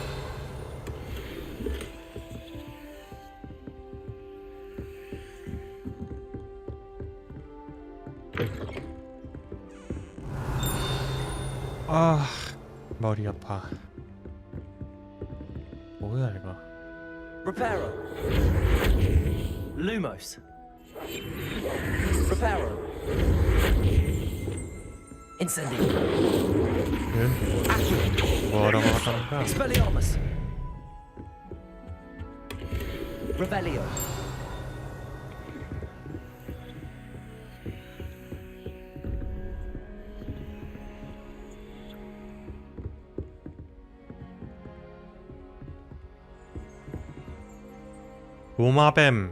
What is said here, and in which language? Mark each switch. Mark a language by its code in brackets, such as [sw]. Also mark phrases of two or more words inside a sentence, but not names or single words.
[ko] 아, 머리 아파. 뭐야 이거? Reparo. Lumos. Reparo. Incendio. 뭐라고 하다는 거야? Expelliarmus. Revelio. 도마뱀.